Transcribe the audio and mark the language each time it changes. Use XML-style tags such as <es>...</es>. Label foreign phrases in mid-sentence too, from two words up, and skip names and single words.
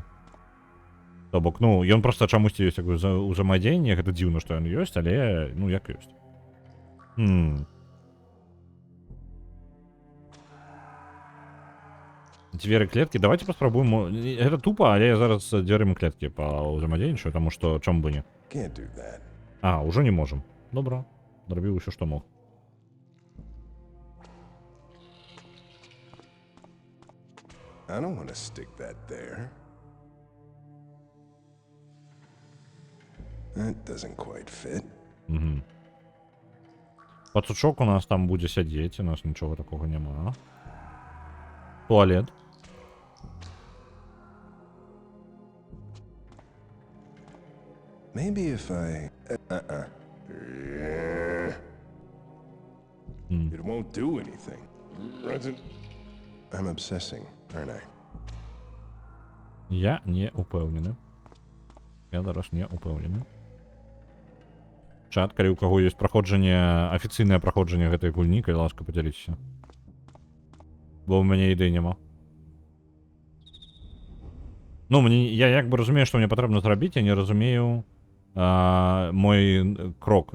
<be>То бок, ну, ён проста чамусьці ёсць узаемадзеянне, гэта дзіўна, што ён ёсць, але, ну, як ёсць. Дзверы клеткі, давайте паспрабуем. Гэта тупа, але я зараз дзвярымі клеткі паўзаемадзейнічаю, таму што чаму бы не.</be> <en>Can't do that.</en> <be>А, ўжо не можам. Добра, зрабіў усё, што мог.</be> <en>I don't want to stick that there. That doesn't quite fit.</en> <be>Пацучок у нас там будзе сядзець, у нас нічога такога няма. Туалет.</be> <en>Maybe if I... It won't do anything. I'm obsessing, aren't I?</en> <be>Я не упэўнены. Я зараз не упэўнены. Чат, калі ў каго ёсць праходжанне, афіцыйнае праходжанне гэтай гульні, калі ласка, падзяліцеся. Бо ў мяне ідэй няма. Ну, я як бы разумею, што мне патрэбна зрабіць, я не разумею мой крок.</be>